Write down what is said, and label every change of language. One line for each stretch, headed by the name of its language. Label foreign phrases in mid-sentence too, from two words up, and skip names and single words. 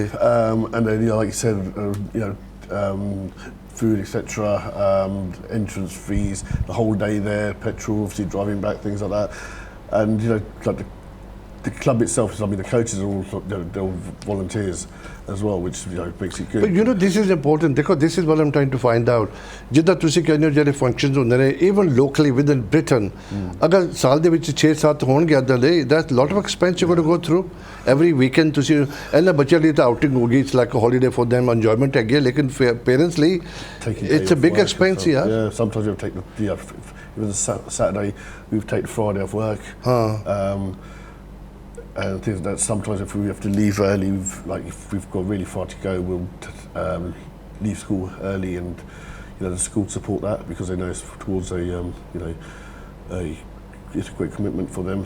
English: And then, you know, like you said, food, etc., entrance fees, the whole day there, petrol, obviously driving back, things like that. And you know, like the club itself, I mean, the coaches are all, they're all volunteers as well, which, you know, makes it good. But you know, this is important, because this is what I'm trying to find out.
Punjabi: ਜਿੱਦਾਂ ਤੁਸੀਂ ਕਹਿੰਦੇ ਹੋ ਜਿਹੜੇ ਫੰਕਸ਼ਨਸ ਹੁੰਦੇ ਨੇ,
English: even locally within Britain,
Punjabi: ਅਗਰ ਸਾਲ ਦੇ ਵਿੱਚ 6-7 ਹੋਣਗੇ ਇੱਦਾਂ ਦੇ,
English: that's a lot of expense you're going to go through every weekend.
Punjabi: ਤੁਸੀਂ ਇਹਨਾਂ ਬੱਚਿਆਂ ਲਈ ਤਾਂ ਆਊਟਿੰਗ ਹੋ ਗਈ,
English: it's like a holiday for them, enjoyment
Punjabi: ਹੈਗੀ ਹੈ, ਲੇਕਿਨ ਪੇਰੈਂਟਸ ਲਈ
English: it's a big expense. Yeah, sometimes you'll take the, if it was a Saturday, we've taken Friday off work. And things that sometimes if we have to leave early, if we've got really far to go, we'll leave school early, and you know the school support that because they know it's towards a it's a great commitment for them.